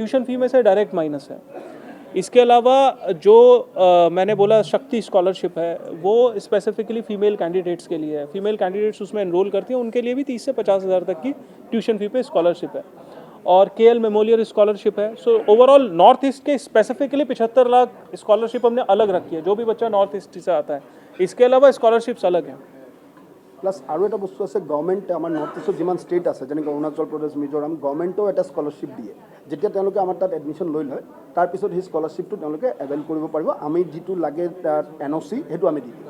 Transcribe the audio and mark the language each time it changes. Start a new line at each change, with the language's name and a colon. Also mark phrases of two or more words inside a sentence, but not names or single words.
English: tuition fee
Hindi: में से
English: direct minus
Hindi: है. इसके अलावा जो मैंने बोला शक्ति स्कॉलरशिप है वो
English: specifically female candidates
Hindi: के लिए है.
English: female candidates
Hindi: उसमें एनरोल करती हैं उनके लिए भी 30 से 50 हज़ार तक की
English: tuition fee
Hindi: पे स्कॉलरशिप है. और KL मेमोरियल स्कॉलरशिप है.
English: so overall North East
Hindi: के स्पेसिफिकली 75 लाख स्कॉलरशिप हमने अलग रखी है जो भी बच्चा नॉर्थ ईस्ट से आता है. इसके अलावा स्कॉलरशिप्स अलग हैं.
Assamese: প্লাছ আৰু এটা বস্তু আছে গভৰ্ণমেণ্টে আমাৰ নৰ্থ ইষ্টত যিমান ষ্টেট আছে যেনেকৈ অৰুণাচল প্ৰদেশ মিজোৰাম গভৰ্ণমেণ্টেও এটা স্কলাৰশ্বিপ দিয়ে যেতিয়া তেওঁলোকে আমাৰ তাত এডমিশ্যন লৈ লয় তাৰপিছত সেই স্কলাৰশ্বিপটো তেওঁলোকে এভেইল কৰিব পাৰিব আমি যিটো লাগে NOC সেইটো আমি দি দিম.